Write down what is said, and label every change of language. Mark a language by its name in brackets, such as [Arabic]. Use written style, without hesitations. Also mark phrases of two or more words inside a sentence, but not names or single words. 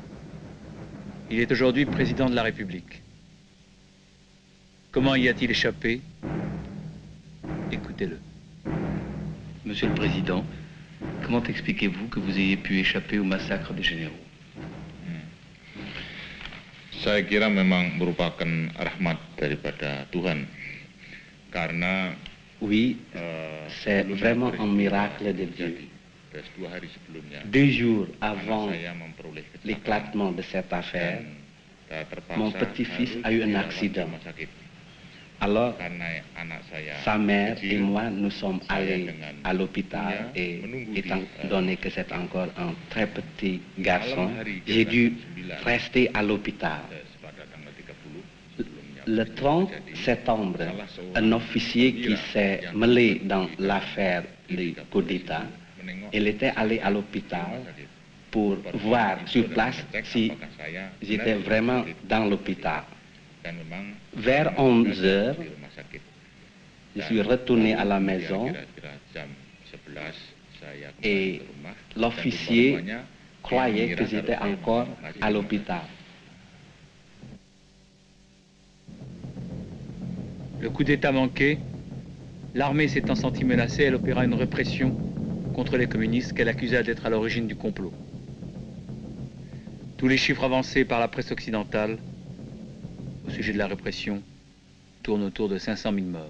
[French] Il est aujourd'hui président de la République. Comment y a-t-il échappé? Écoutez-le. Monsieur le Président, comment expliquez-vous que vous ayez pu échapper au massacre des généraux? [Indonesian] Saya kira memang merupakan rahmat daripada Tuhan. Karena [French] Oui, c'est vraiment un miracle de Dieu. [Indonesian] 2 hari sebelumnya, [French] 2 jours avant [Indonesian] saya memperoleh kecelakaan [French] l'éclatement de cette affaire, [Indonesian] dan terpaksa [French] mon petit-fils [Indonesian] harus [French] a eu un [Indonesian] dirawat di [French] accident. [Indonesian] rumah sakit. [French] Alors, [Indonesian] Karena anak saya [French] sa mère [Indonesian] kecil, [French] et moi, nous sommes [Indonesian] saya [French] allés [Indonesian] dengan [French] à l'hôpital et [Indonesian] menunggu di, [French] étant donné que c'est encore un très petit garçon, [Indonesian] malam hari [French] j'ai dû 9 rester à l'hôpital. [Indonesian] pada tanggal 30 sebelumnya [French] Le 30 [Indonesian] terjadi, [French] septembre, [Indonesian] salah seorang [French] un officier qui [Indonesian] perwira [French] s'est [Indonesian] yang [French] mêlé dans l'affaire du coup d'État, [Indonesian] menengok [French] il était allé à [Indonesian] di [French] l'hôpital [Indonesian] rumah sakit. [French] pour voir sur place [Indonesian] Mengecek [French] si [Indonesian] apakah saya [French] j'étais [Indonesian] benar [French] vraiment [Indonesian] sakit. [French] dans l'hôpital. [Indonesian] Dan memang [French] Vers [Indonesian] saya [French] 11 heures, [Indonesian] di rumah sakit. [French] je [Indonesian] Dan [French] suis retourné à la [Indonesian] lalu [French] maison [Indonesian] kira-kira jam 11 saya kembali [French] et [Indonesian] ke rumah, dan [French] l'officier [Indonesian] rupa-rupanya [French] croyait [Indonesian] dia [French] que [Indonesian] mengira [French] j'étais [Indonesian] saya [French] encore [Indonesian] masih [French] à [Indonesian] di rumah [French] l'hôpital. Le coup d'État manqué, l'armée s'étant sentie menacée, elle opéra une répression contre les communistes qu'elle accusait d'être à l'origine du complot. Tous les chiffres avancés par la presse occidentale au sujet de la répression tournent autour de 500 000 morts.